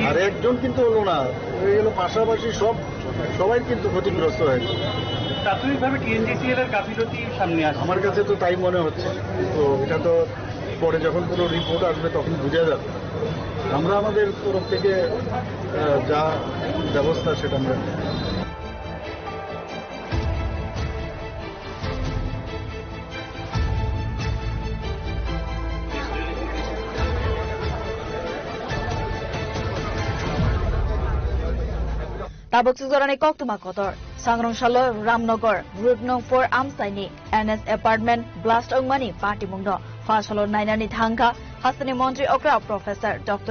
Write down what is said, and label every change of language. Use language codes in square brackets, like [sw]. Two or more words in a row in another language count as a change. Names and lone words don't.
[bn] আর একজন কিন্তু হলো না, হয়ে গেল পাশাপাশি সবাই কিন্তু ক্ষতিগ্রস্ত হয়েছে। প্রাথমিকভাবে টিএনজিসিএল এর গাফিলতি সামনে আসে, আমার কাছে তো তাই মনে হচ্ছে। তো এটা তো পরে যখন পুরো রিপোর্ট আসবে তখন বোঝা যাবে। আমরা আমাদের তরফ থেকে যা ব্যবস্থা সেটা আমরা [trp] Tabuk Suzorani Koktuma Kotor, Sangrong Shalo, Ramnagar, Route No 4 Amsaini, NS Apartment, Blast Mani, Party Mungno, Fashalo Nainani Thanka, Hasani Montri Okra Professor Dr.